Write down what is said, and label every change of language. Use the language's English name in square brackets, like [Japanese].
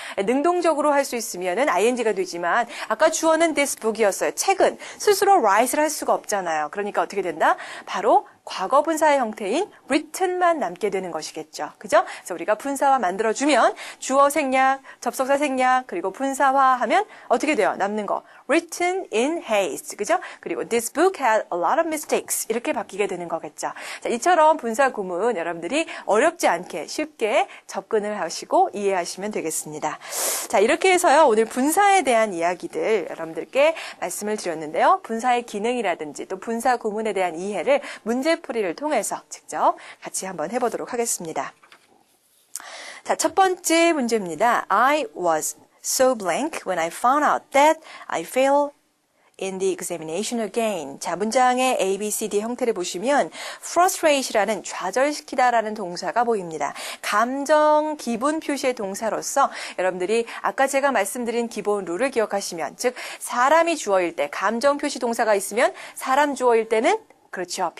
[Korean] 능동적으로 할 수 있으면은 ing가 되지만 아까 주어는 [English] this book [Korean] 이었어요. 책은 스스로 write를 할 수가 없잖아요. 그러니까 어떻게 된다? 바로 과거 분사의 형태인 written만 남게 되는 것이겠죠. 그죠? 그래서 우리가 분사화 만들어주면 주어 생략, 접속사 생략, 그리고 분사화하면 어떻게 돼요? 남는 거. [English] written in haste. [Korean] 그죠? 그리고 [English] this book had a lot of mistakes. [Korean] 이렇게 바뀌게 되는 거겠죠. 자, 이처럼 분사 구문 여러분들이 어렵지 않게 쉽게 접근을 하시고 이해하시면 되겠습니다. 자, 이렇게 해서요. 오늘 분사에 대한 이야기들 여러분들께 말씀을 드렸는데요. 분사의 기능이라든지 또 분사 구문에 대한 이해를 문제풀이를 통해서 직접 같이 한번 해보도록 하겠습니다. 자, 첫 번째 문제입니다. [English] I was so blank when I found out that I failed in the examination again. [Korean] 자, 문장의 A, B, C, D 형태를 보시면 frustrate라는 좌절시키다라는 동사가 보입니다. 감정, 기분 표시의 동사로서 여러분들이 아까 제가 말씀드린 기본 룰을 기억하시면 즉 사람이 주어일 때 감정 표시 동사가 있으면 사람 주어일 때는 그렇죠.